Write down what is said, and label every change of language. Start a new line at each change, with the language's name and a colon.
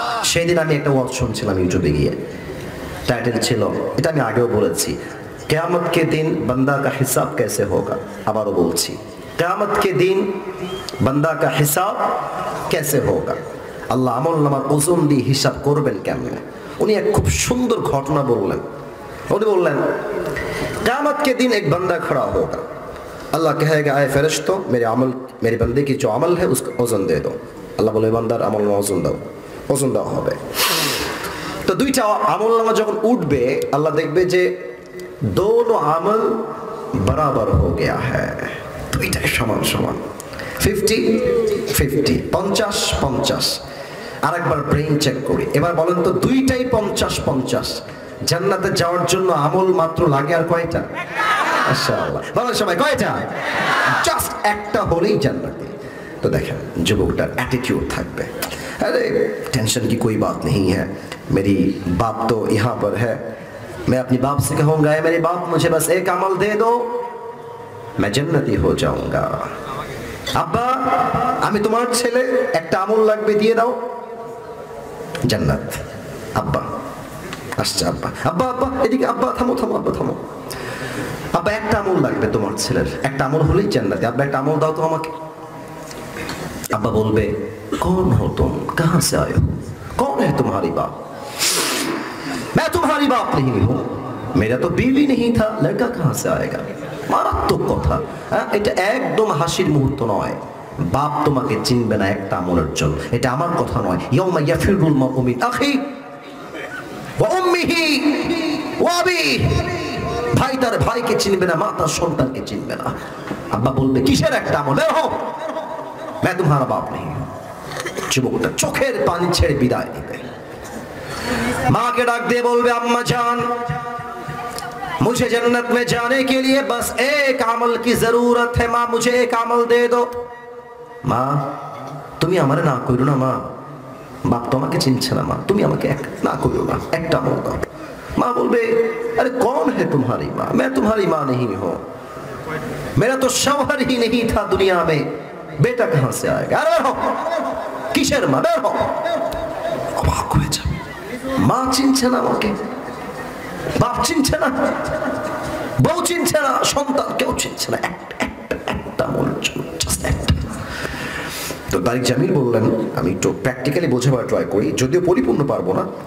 Bangla: সেদিন আমি একটা ওয়াজ শুনছিলাম ইউটিউবে গিয়ে, টাইটেল ছিল, এটা আমি আগেও বলেছি,
Hindi: কিয়ামত কে দিন বান্দা কা হিসাব कैसे होगा।
Bangla: আবারও বলছি,
Hindi: কিয়ামত কে দিন বান্দা কা হিসাব कैसे होगा।
Bangla: আল্লাহ আমলনামার ওজন দিয়ে হিসাব করবেন কেমনে। উনি এক খুব সুন্দর ঘটনা বললেন। উনি বললেন
Hindi: कियामत के दिन एक बंदा खड़ा होगा, अल्लाह कहेगा आए फरिश्तों मेरे अमल, मेरे बंदे की जो अमल है उसका वजन दे दो।
Bangla: আল্লাহ বলে বান্দার আমল ওজন দাও, ওজন দেওয়া হবে। তো দুইটা আমলনামা যখন উঠবে আল্লাহ দেখবে যে दोनों আমল
Hindi: बराबर हो गया है,
Bangla: দুইটাই সমান সমান, 50-50, 50-50। আরেকবার ব্রেইন চেক করি। এবার বলেন তো দুইটাই 50-50। জান্নাতে যাওয়ার জন্য আমল মাত্র লাগে আর কয়টা? মাশাআল্লাহ বলেন সবাই কয়টা? জাস্ট একটা হলেই জান্নাতে। তো দেখেন যুবকটার অ্যাটিটিউড থাকবে,
Hindi: अरे टेंशन की कोई बात नहीं है, मेरी बाप तो यहाँ पर है, मैं अपनी बाप से कहूँगा मेरे बाप मुझे बस एक अमल दे दो मैं जन्नती हो जाऊंगा।
Bangla: আব্বা আমি তোমার ছেলে, একটা আমল লাগবে দিয়ে দাও জান্নাত। আব্বা আসছে, আব্বা আব্বা আব্বা এদিকে, আব্বা থামো থামো, আব্বা থামো, আব্বা একটা আমল লাগবে তোমার ছেলের, একটা আমল হলেই জান্নাতে, আব্বা একটা আমল দাও তো আমাকে।
Hindi: अब्बा बोलबे कौन हो तुम, कहां से आए हो, कौन है तुम्हारी बाप? मैं तुम्हारी बाप नहीं हूं, मेरा तो बीवी नहीं था, लड़का कहां से आएगा।
Bangla: মারাত্মক কথা, এটা একদম হাসির মুহূর্ত নয়। বাপ তোমাকে চিনবে না একটা আমলের জন্য, এটা আমার কথা নয়।
Arabic: ইয়াউমা ইয়াফিরুল মারউ মিন আখি ওয়া উম্মিহি ওয়া আবিহি,
Bangla: ভাই তার ভাইকে চিনবে না, মা তার সন্তানকে চিনবে না। আব্বা বলবে কিসের একটা আমল, বের হও,
Hindi: मैं तुम्हारा बाप नहीं हूं।
Bangla: যুবকটা চোখের পানি ছেড়ে বিদায় দিবে। মাকে ডাক দিয়ে বলবে আম্মা জান
Hindi: मुझे जन्नत में जाने के लिए बस एक अमल की जरूरत है, माँ मुझे एक अमल दे दो।
Bangla: মা তুমি আমারে না কইরো না, মা বাপ তোমাকে চিনছে না, মা তুমি আমাকে এক না কইরো না, একটা আমল দাও। মা বলবে
Hindi: अरे कौन है तुम्हारी माँ, मैं तुम्हारी माँ नहीं हूं, मेरा तो शौहर ही नहीं था दुनिया में, बेटा कहां से आएगा। अरे हो
Bangla: কিসের মা, বের হও। অবাক হয়ে যাবে, মা চিনছে না আমাকে, বাপ চিনছে না, বউ চিনছে না, সন্তান কেউ চিনছে না, একটা আমলের জন্য, জাস্ট একটা। তো তারিক জামিল বললেন, আমি একটু প্র্যাকটিক্যালি বোঝাবার ট্রাই করি, যদিও পরিপূর্ণ পারবো না।